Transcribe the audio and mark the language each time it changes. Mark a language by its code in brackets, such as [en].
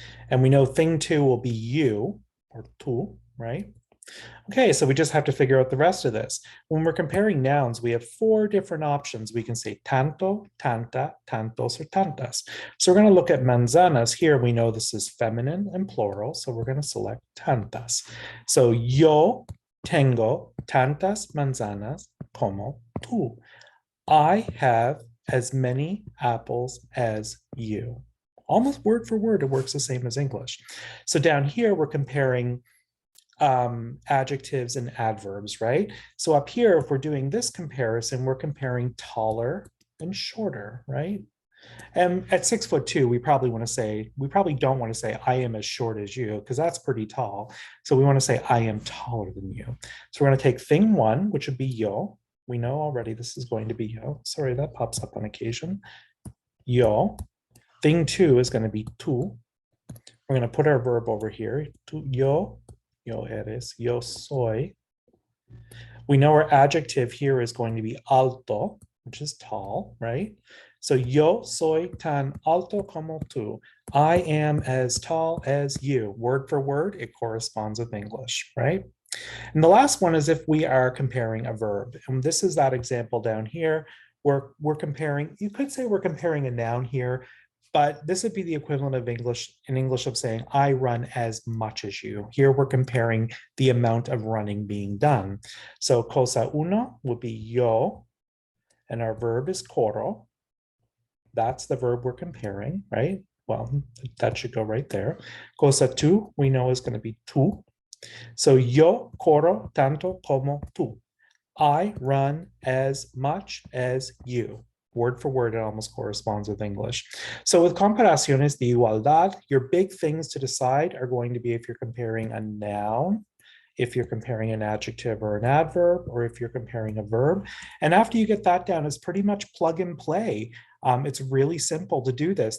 [en] And we know thing 2 will be you, or tú, right? Okay, so we just have to figure out the rest of this. When we're comparing nouns, we have 4 different options. We can say tanto, tanta, tantos, or tantas. So we're going to look at manzanas. Here we know this is feminine and plural, so we're going to select tantas. [es] So yo tengo tantas manzanas como tú. [en] I have as many apples as you. Almost word for word, it works the same as English. So down here, we're comparing adjectives and adverbs, right? So up here, if we're doing this comparison, we're comparing taller and shorter, right? And at 6'2", we probably don't want to say I am as short as you, because that's pretty tall. So we want to say I am taller than you. So we're going to take thing 1, which would be yo. We know already this is going to be yo. Sorry, that pops up on occasion. Yo. Thing 2 is going to be tú. We're going to put our verb over here. [es] Tú, yo eres, yo soy. [en] We know our adjective here is going to be alto, which is tall, right? [es] So yo soy tan alto como tú. [en] I am as tall as you. Word for word, it corresponds with English, right? And the last one is if we are comparing a verb. And this is that example down here where we're comparing, you could say we're comparing a noun here, but this would be the equivalent of English of saying, I run as much as you. Here we're comparing the amount of running being done. So [es] cosa uno [en] would be yo, and our verb is corro. That's the verb we're comparing, right? Well, that should go right there. [es] Cosa tú, [en] we know is going to be tú. [es] So yo corro tanto como tú. [en] I run as much as you. Word for word, it almost corresponds with English. So with [es] comparaciones de igualdad, [en] your big things to decide are going to be if you're comparing a noun, if you're comparing an adjective or an adverb, or if you're comparing a verb. And after you get that down, it's pretty much plug and play. It's really simple to do this.